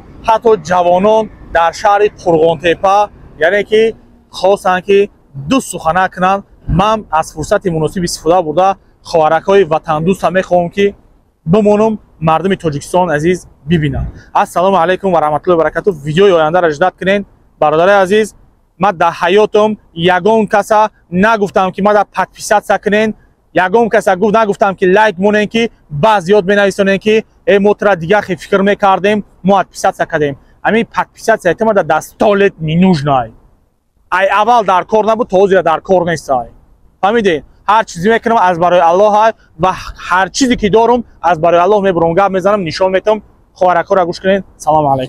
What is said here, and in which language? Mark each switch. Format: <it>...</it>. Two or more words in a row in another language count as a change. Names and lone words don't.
<tg>ҳатто ҷавонон дар шаҳри Қурғонтепа яъне ки хостанд ки ду сухана кунанд. ман аз фурсати муносиб истифода бурда хоҳаракҳои ватандӯста мехоҳам ки бимонам мардуми Тоҷикистон азиз бибинанд.</tg> <ar>السلام عليكم ورحمة الله وبركاته.</ar> <tg>видеои ояндаро ждат кунед. برادر عزیز من در حیاتم یگان کسا نگفتم که ما در پادپیسات کنین یگان کسا نگفتم که لایک مونن که بعضیات بنویسونن که موتر دیگه خی فکر میکردیم ما پادپیسات کردیم همین پادپیسات ما در دستالت نینوژنای ای اول در کار نبود توزیع در کار نیست فهمیدین هر چیزی میکنم از برای الله و هر چیزی که دارم از برای الله میبرم گپ میزنم نشون میدم خواهرکا را گوش کنین</tg> <ar>سلام علیکم</ar>